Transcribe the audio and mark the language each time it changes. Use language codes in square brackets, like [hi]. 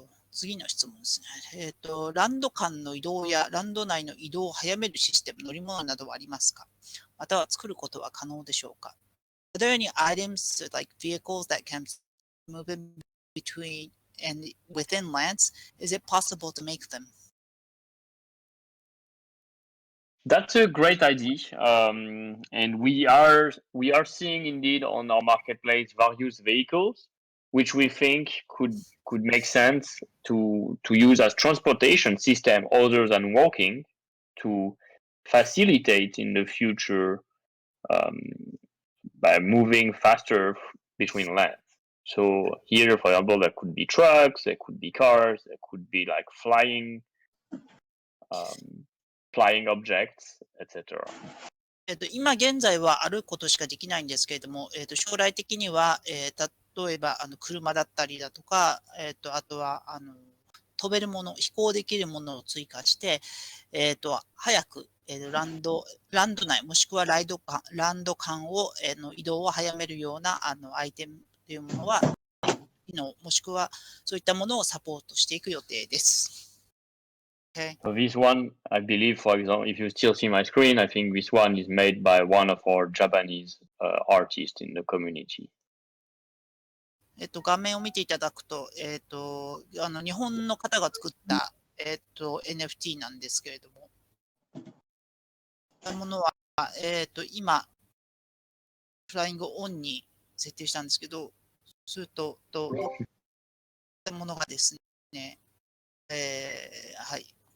[ja] 次の質問ですね。ランド間の移動やランド内の移動を早めるシステム、乗り物などはありますか？または作ることは可能でしょうか？ [en] Are there any items like vehicles that can move in between and within lands? Is it possible to make them? That's a great idea, and we are seeing indeed on our marketplace various vehicles, which we think could make sense to use as transportation system other than walking, to facilitate in the future by moving faster between lands. So here, for example, there could be trucks, there could be cars, there could be like flying objects, etc. [ja] 今現在はあることしかできないんですけれども、将来的には、例えば車だったりだとか、あとは飛べるもの、飛行できるものを追加して、早く、ランド内、もしくはランド間を、移動を早めるようなアイテムというものは、機能、もしくはそういったものをサポートしていく予定です。 [en] Okay. So this one, I believe, for example, if you still see my screen, I think this one is made by one of our Japanese artists in the community. [ja] 画面を見ていただくと、日本の方が作った、NFT なんですけれども、このものは、今、フライングオンに設定したんですけど、すると、こういったものがですね、はい。